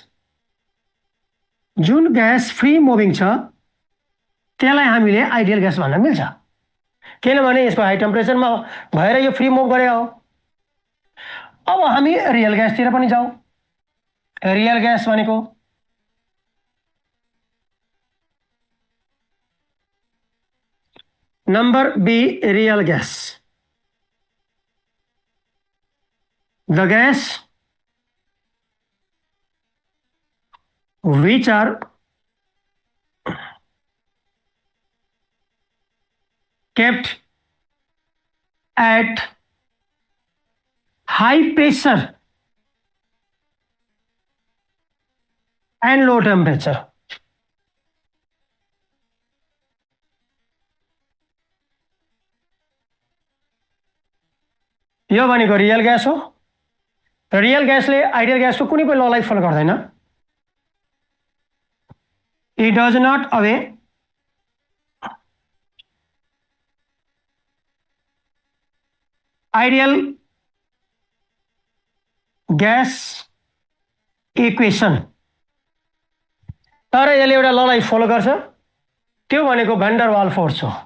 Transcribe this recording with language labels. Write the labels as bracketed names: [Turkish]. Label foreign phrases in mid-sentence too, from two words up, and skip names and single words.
[Nepali] जुन ग्यास [English] free moving [Nepali] छ त्यसलाई हामीले [English] ideal gas [Nepali] भन्न मिल्छ, किनभने यसको [English] high temperatureमा [Nepali] भएर यो [English] free move [Nepali] गरे हो। अब हामी [English] real gasतिर [Nepali] पनि जाउँ। [English] real gas भनेको number B, real gas, the gas which are kept at high pressure and low temperature. [Nepali] यो भनेको [English] real gas [Nepali] हो। [English] real gasले ideal gasको [Nepali] कुनै पनि ललाई फलो गर्दैन। [English] it does not obey ideal gas equation, [Nepali] तर यसले एउटा ललाई फलो गर्छ, त्यो भनेको भ्यान डर वाल फोर्स हो।